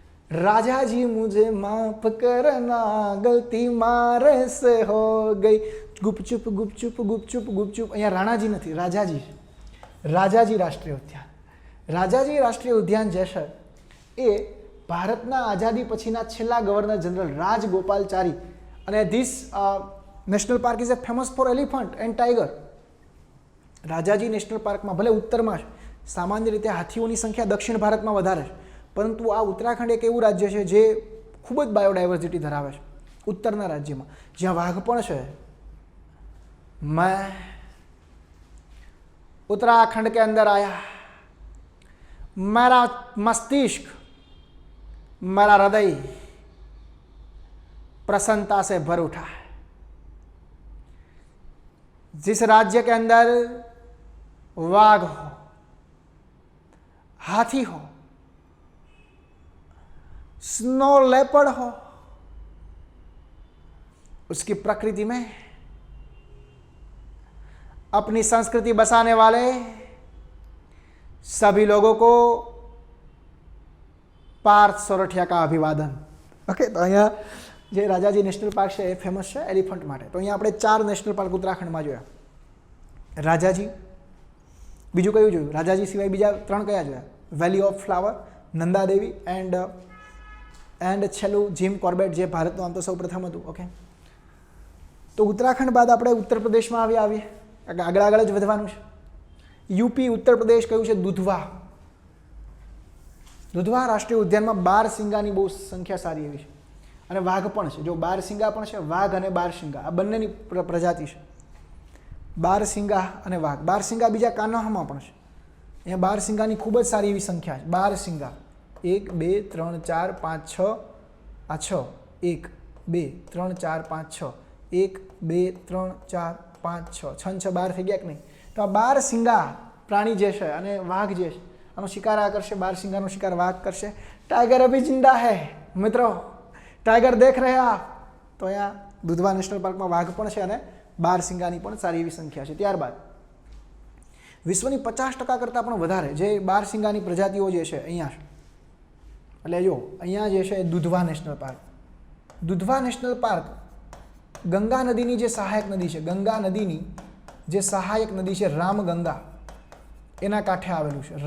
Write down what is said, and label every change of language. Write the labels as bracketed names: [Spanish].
[Hindi] राजा जी मुझे माफ करना, गलती मारे से हो गई. [Gujarati] गुपचुप અહીંયા રાણાજી નથી, રાજાજી રાષ્ટ્રીય ઉદ્યાન. રાજાજી રાષ્ટ્રીય ઉદ્યાન જે છે એ ભારતના આઝાદી પછીના છેલ્લા ગવર્નર જનરલ રાજગોપાલચારી, અને [English] This national park is a famous for elephant and tiger. [Gujarati] Rajaji national પાર્કમાં ભલે ઉત્તરમાં છે, સામાન્ય રીતે હાથીઓની સંખ્યા દક્ષિણ ભારતમાં વધારે છે, પરંતુ આ ઉત્તરાખંડ એક એવું રાજ્ય છે જે ખૂબ જ બાયોડાયવર્સિટી ધરાવે છે ઉત્તરના રાજ્યમાં, જ્યાં વાઘ પણ છે. [Hindi] मैं उत्तराखंड के अंदर आया, मेरा मस्तिष्क, मेरा हृदय प्रसन्नता से भर उठा है. जिस राज्य के अंदर वाघ हो, हाथी हो, स्नो लेपर्ड हो, उसकी प्रकृति में अपनी संस्कृति बसाने वाले सभी लोगों को पार्थ सोरठिया का अभिवादन. ओके, तो [Gujarati] અહીંયા જે રાજાજી નેશનલ પાર્ક છે એ ફેમસ છે એલિફન્ટ માટે. તો અહીંયા આપણે 4 નેશનલ પાર્ક ઉત્તરાખંડમાં જોયા. રાજાજી, બીજું કયું જોયું? રાજાજી સિવાય બીજા 3 કયા જોયા? વેલી of flower, Nanda Devi and છેલ્લું જીમ કોર્બેટ, જે ભારતનું આમ તો સૌ પ્રથમ હતું. ઓકે, તો ઉત્તરાખંડ બાદ આપણે ઉત્તર પ્રદેશમાં આવીએ. આગળ જ વધવાનું છે. યુપી, ઉત્તર પ્રદેશ કયું છે? દુધવા રાષ્ટ્રીય ઉદ્યાનમાં બારસિંગાની બહુ સંખ્યા સારી એવી છે, અને વાઘ પણ છે. જો બારસિંગા પણ છે, વાઘ અને બારસિંગા આ બંનેની પ્રજાતિ છે. બારસિંગા અને વાઘ. બારસિંગા બીજા કાન્હામાં પણ છે. અહીંયા બારસિંગાની ખૂબ જ સારી એવી સંખ્યા છે. બારસિંગા 1 2 3 4 5 6, આ 6, 1 2 3 4 5 6, 1 2 3 4 5 6, 6 12 થઈ ગયા કે નહીં? તો આ બારસિંગા પ્રાણી જે છે અને વાઘ જે છે, આનો શિકાર આ કરશે, બારસિંગાનો શિકાર વાઘ કરશે. [Hindi] टाइगर अभी जिंदा है [Gujarati] મિત્રો, [Hindi] टाइगर देख रहे आप? [Gujarati] તો અહીંયા દુધવા નેશનલ પાર્કમાં વાઘ પણ છે અને બારસિંગાની પણ સારી એવી સંખ્યા છે. ત્યારબાદ વિશ્વની 50% કરતાં પણ વધારે જે બારસિંગાની પ્રજાતિઓ જે છે અહીંયા છે. એટલે જો અહીંયા જે છે દુધવા નેશનલ પાર્ક. દુધવા નેશનલ પાર્ક ગંગા નદીની જે સહાયક નદી છે, ગંગા નદીની જે સહાયક નદી છે રામગંગા, એના કાંઠે આવેલું છે.